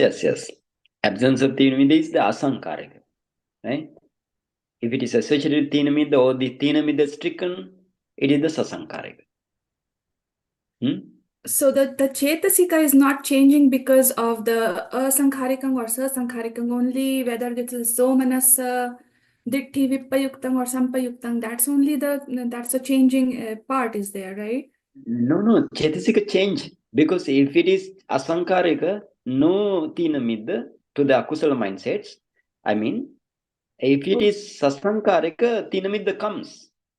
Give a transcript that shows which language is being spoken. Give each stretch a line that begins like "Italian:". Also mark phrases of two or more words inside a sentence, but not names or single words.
English: Absence of Thina-mittha is the asankarika, right? If it is associated with Thina-mittha or the Thina-mittha is stricken, it is the sasankarika. So the chetasika is not changing because of the asankharikam or sasankharikam only, whether it is somanasa, ditti, vipayuktam or sampayuktam, that's a changing part is there, right? No, chetasika change, because if it is asankarika, no Thina-mittha to the akusala mindsets. I mean, if it is sasankarika, Thina-mittha comes.